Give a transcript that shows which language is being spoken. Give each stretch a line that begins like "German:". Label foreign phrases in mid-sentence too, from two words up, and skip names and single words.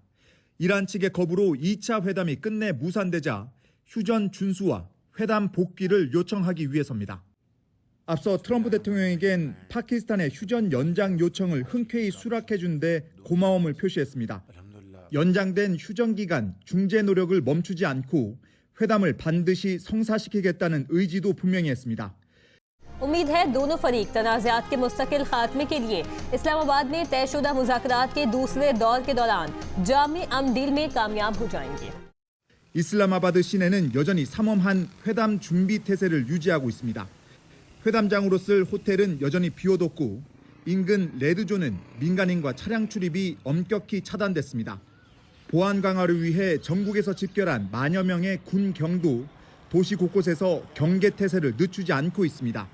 Korean: 이란 측의 거부로 2차 회담이 끝내 무산되자 휴전 준수와 회담 복귀를 요청하기 위해서입니다. 앞서 트럼프 대통령에겐 파키스탄의 휴전 연장 요청을 흔쾌히 수락해준 데 고마움을 표시했습니다. 연장된 휴전 기간 중재 노력을 멈추지 않고 회담을 반드시 성사시키겠다는 의지도 분명히 했습니다.
Urdu: امید ہے دونوں فریق تنازعات کے مستقل خاتمے کے لیے اسلام آباد میں طے شدہ مذاکرات کے دوسرے دور کے دوران جامع امن ڈیل میں کامیاب ہو جائیں گے.
Korean: 이슬라마바드 시내는 여전히 삼엄한 회담 준비 태세를 유지하고 있습니다. 회담장으로 쓸 호텔은 여전히 비워뒀고 인근 레드존은 민간인과 차량 출입이 엄격히 차단됐습니다. 보안 강화를 위해 전국에서 집결한 만여 명의 군 경도 도시 곳곳에서 경계 태세를 늦추지 않고 있습니다.